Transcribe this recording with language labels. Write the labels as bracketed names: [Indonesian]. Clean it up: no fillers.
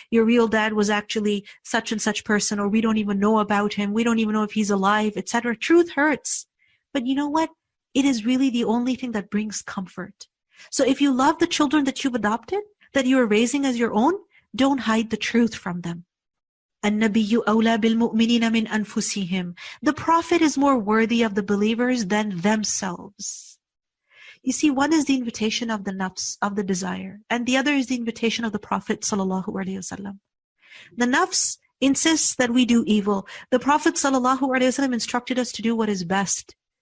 [English] Your real dad was actually such and such person, or we don't even know about him. We don't even know if he's alive, etc. Truth hurts. But you know what? It is really the only thing that brings comfort. So if you love the children that you've adopted, that you are raising as your own, don't hide the truth from them. [Arabic] النبي أولى بالمؤمنين من أنفسهم. [English] The Prophet is more worthy of the believers than themselves. You see, one is the invitation of the nafs, of the desire, and the other is the invitation of the Prophet ﷺ. The nafs insists that we do evil. The Prophet ﷺ instructed us to do what is best.